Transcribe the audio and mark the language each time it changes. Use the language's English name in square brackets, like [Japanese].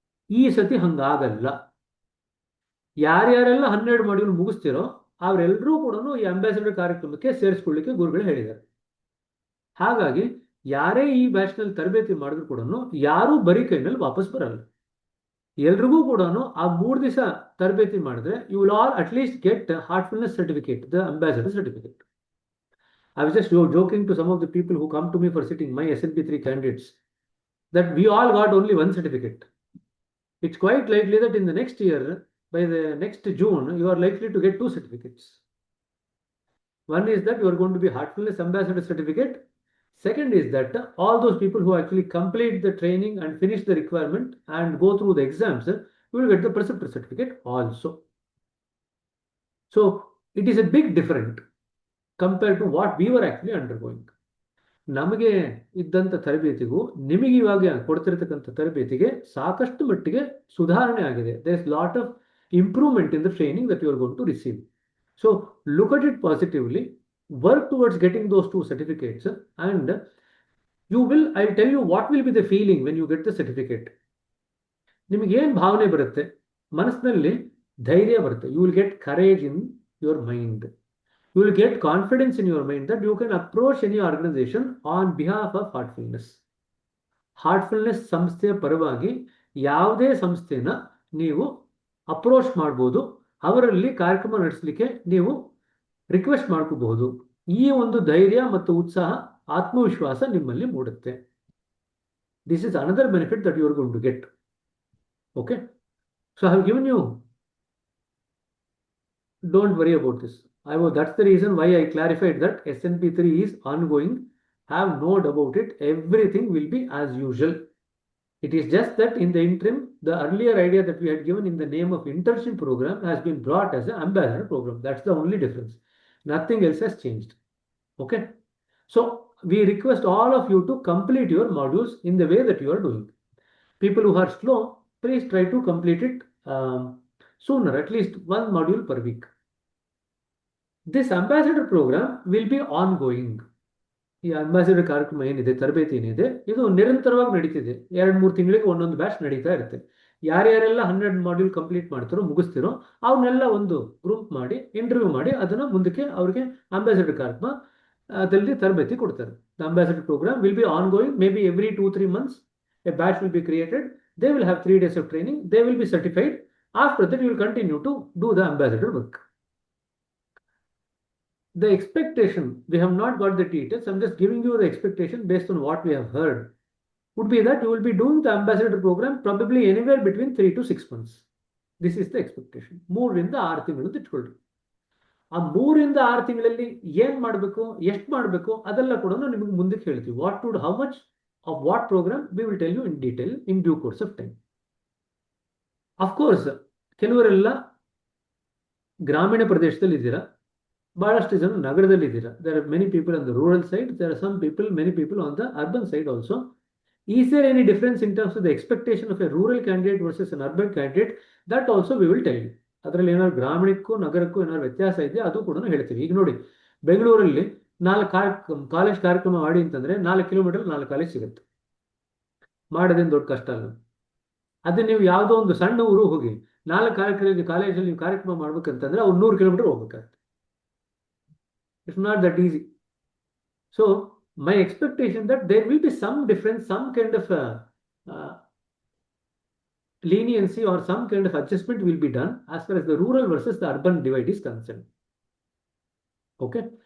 [Kannada] ಈ ಸತಿ ಹಂಗಾಗಲ್ಲ. ಯಾರ್ಯಾರೆಲ್ಲ 12 ಮಾಡ್ಯೂಲ್ ಮುಗಿಸ್ತಿರೋ ಅವರೆಲ್ಲರೂ ಕೂಡ ಈ ಅಂಬಾಸಿಡರ್ ಕಾರ್ಯಕ್ರಮಕ್ಕೆ ಸೇರಿಸ್ಕೊಳ್ಳಿಕ್ಕೆ ಗುರುಗಳು ಹೇಳಿದ್ದಾರೆ. ಹಾಗಾಗಿ ಯಾರೇ ಈ ಬ್ಯಾಚ್ನಲ್ಲಿ ತರಬೇತಿ ಮಾಡಿದ್ರು ಕೂಡ ಯಾರೂ ಬರೀ ಕೈನಲ್ಲಿ ವಾಪಸ್ ಬರಲ್ಲ. ಎಲ್ರಿಗೂ ಕೂಡ ಆ 3 ದಿವಸ ತರಬೇತಿ ಮಾಡಿದ್ರೆ [English] You will all at least get heartfulness certificate, the ambassador certificate. I was just joking to some of the people who come to me for sitting, my SNP 3 candidates, that we all got only 1 certificate. It's quite likely that in the next year, by the next June, you are likely to get 2 certificates. One is that you are going to be Heartfulness Ambassador certificate. Second is that all those people who actually complete the training and finish the requirement and go through the exams, you will get the preceptor certificate also. So it is a big difference compared to what we were actually undergoing. [Kannada] ನಮಗೆ ಇದ್ದಂಥ ತರಬೇತಿಗೂ ನಿಮಗೆ ಇವಾಗ ಕೊಡ್ತಿರ್ತಕ್ಕಂಥ ತರಬೇತಿಗೆ ಸಾಕಷ್ಟು ಮಟ್ಟಿಗೆ ಸುಧಾರಣೆ ಆಗಿದೆ. [English] There is lot of improvement in the training that you are going to receive. So look at it positively, work towards getting those 2 certificates, and you will, I'll tell you what will be the feeling when you get the certificate. [Kannada] ನಿಮಗೆ ಏನು ಭಾವನೆ ಬರುತ್ತೆ, ಮನಸ್ಸಿನಲ್ಲಿ ಧೈರ್ಯ ಬರುತ್ತೆ. [English] You will get courage in your mind. You will get confidence in your mind that you can approach any organization on behalf of Heartfulness. [Kannada] Heartfulness ಸಂಸ್ಥೆಯ ಪರವಾಗಿ ಯಾವುದೇ ಸಂಸ್ಥೆನ ನೀವು ಅಪ್ರೋಚ್ ಮಾಡ್ಬೋದು, ಅವರಲ್ಲಿ ಕಾರ್ಯಕ್ರಮ ನಡೆಸಲಿಕ್ಕೆ ನೀವು ರಿಕ್ವೆಸ್ಟ್ ಮಾಡ್ಕೋಬಹುದು. ಈ ಒಂದು ಧೈರ್ಯ ಮತ್ತು ಉತ್ಸಾಹ, ಆತ್ಮವಿಶ್ವಾಸ ನಿಮ್ಮಲ್ಲಿ ಮೂಡುತ್ತೆ. [English] This is another benefit that you are going to get. Okay, so I have given you, don't worry about this. That's the reason why I clarified that SNP 3 is ongoing. Have no doubt about it. Everything will be as usual. It is just that in the interim, the earlier idea that we had given in the name of internship program has been brought as an ambassador program. That's the only difference. Nothing else has changed. Okay. So we request all of you to complete your modules in the way that you are doing. People who are slow, please try to complete it sooner, at least 1 module per week. This ambassador program will be ongoing. [Kannada] ಈ ambassador ಕಾರ್ಯಕ್ರಮ ಏನಿದೆ, ತರಬೇತಿ ಏನಿದೆ, ಇದು ನಿರಂತರವಾಗಿ ನಡೀತಿದೆ. 2-3 ತಿಂಗಳಿಗೆ ಒಂದೊಂದು ಬ್ಯಾಚ್ ನಡೀತಾ ಇರುತ್ತೆ. ಯಾರ್ಯಾರೆಲ್ಲ 12 ಮಾಡ್ಯೂಲ್ ಕಂಪ್ಲೀಟ್ ಮಾಡ್ತಾರೋ, ಮುಗಿಸ್ತಿರೋ, ಅವನ್ನೆಲ್ಲ ಒಂದು ಗ್ರೂಪ್ ಮಾಡಿ ಇಂಟರ್ವ್ಯೂ ಮಾಡಿ ಅದನ್ನ ಮುಂದಕ್ಕೆ ಅವರಿಗೆ ಅಂಬಾಸಿಡರ್ ಕಾರ್ಯಕ್ರಮ ಅದರಲ್ಲಿ ತರಬೇತಿ ಕೊಡ್ತಾರೆ. [English] The ambassador program will be ongoing. Maybe every 2-3 months a batch will be created. They will have 3 days of training. They will be certified. After that, you will continue to do the ambassador work. The expectation, we have not got the details, I'm just giving you the expectation based on what we have heard, would be that you will be doing the ambassador program probably anywhere between 3 to 6 months. This is the expectation. [Kannada] 3 ರಿಂದ 6 ತಿಂಗಳು ಅಂತ ಇಟ್ಕೊಳ್ಳಿ. ಆ 3 ರಿಂದ 6 ತಿಂಗಳಲ್ಲಿ ಏನ್ ಮಾಡಬೇಕು, ಎಷ್ಟು ಮಾಡಬೇಕು, ಅದೆಲ್ಲ ಕೂಡ ನಿಮಗೆ ಮುಂದಕ್ಕೆ ಹೇಳ್ತೀವಿ. [English] What to do, how much of what program, we will tell you in detail in due course of time. Of course, [Kannada] ಕೆಲವರೆಲ್ಲ ಗ್ರಾಮೀಣ ಪ್ರದೇಶದಲ್ಲಿ ಇದ್ದೀರಾ, ಬಹಳಷ್ಟು ಜನ ನಗರದಲ್ಲಿದ್ದೀರಾ. [English] There are many people on the rural side. There are many people on the urban side also. Is there any difference in terms of the expectation of a rural candidate versus an urban candidate? That also we will tell you. [Kannada] ಅದರಲ್ಲಿ ಏನಾದ್ರು ಗ್ರಾಮೀಣಕ್ಕೂ ನಗರಕ್ಕೂ ಏನಾದ್ರು ವ್ಯತ್ಯಾಸ ಇದೆ ಅದು ಕೂಡ ಹೇಳ್ತೀವಿ. ಈಗ ನೋಡಿ, ಬೆಂಗಳೂರಲ್ಲಿ ಕಾಲೇಜ್ ಕಾರ್ಯಕ್ರಮ ಮಾಡಿ ಅಂತಂದ್ರೆ 4 ಕಿಲೋಮೀಟರ್ 4 ಕಾಲೇಜ್ ಸಿಗುತ್ತೆ. ಮಾಡೋದೇನು ದೊಡ್ಡ ಕಷ್ಟ ಅಲ್ಲ. ಅದೇ ನೀವು ಯಾವುದೋ ಒಂದು ಸಣ್ಣ ಊರು ಹೋಗಿ 4 ಕಾಲೇಜಲ್ಲಿ ನೀವು ಕಾರ್ಯಕ್ರಮ ಮಾಡ್ಬೇಕಂತಂದ್ರೆ ಅವ್ರು 100 ಕಿಲೋಮೀಟರ್ ಹೋಗ್ಬೇಕಾಗುತ್ತೆ. [English] It's not that easy. So my expectation that there will be some difference, some kind of leniency or some kind of adjustment will be done as far as the rural versus the urban divide is concerned. Okay.